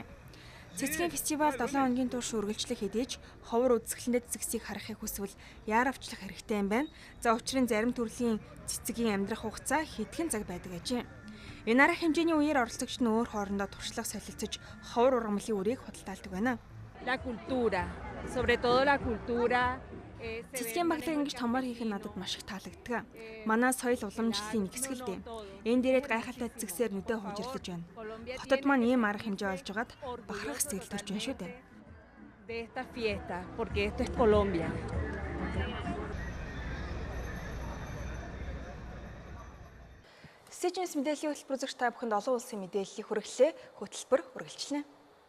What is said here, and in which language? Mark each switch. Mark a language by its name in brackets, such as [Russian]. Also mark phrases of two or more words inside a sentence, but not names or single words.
[Mongolian] Цэцгийн фестивал 7 хоногийн турш үргэлжлэх хэдий ч ховор үзэсгэлэнтэй цэцгсийг харахыг хүсвэл яар авчлах хэрэгтэй юм байна. За учир нь зарим төрлийн цэцгийн амьдрах хугацаа хэдхэн цаг байдаг ажээ. Энэ арга хэмжээний үеэр оролцогчид нь өөр хоорондоо туршлага солилцож ховор ургамлын үрийг худалдаалдаг байна. [Spanish] La cultura, sobre todo la cultura. [Mongolian] Цэцгийн баглыг ингэж томоор хийх нь надад маш их таалагддаг. Манай соёл уламжлалын нэг хэсэг л дээ. Энэ дээрээ гайхалтай цэцгсээр нүдэ хужирлаж байна. Хотод маань ийм арга хэмжээ олж байгаад бахархах сэтгэл төрж байна шүү дээ. [Spanish] De esta fiesta, porque esto es Colombia. [Mongolian] CGNS мэдээллийн хөтөлбөр үзэгч та бүхэнд олон улсын мэдээллийг хүргэлээ. Хөтөлбөр үргэлжлэнэ.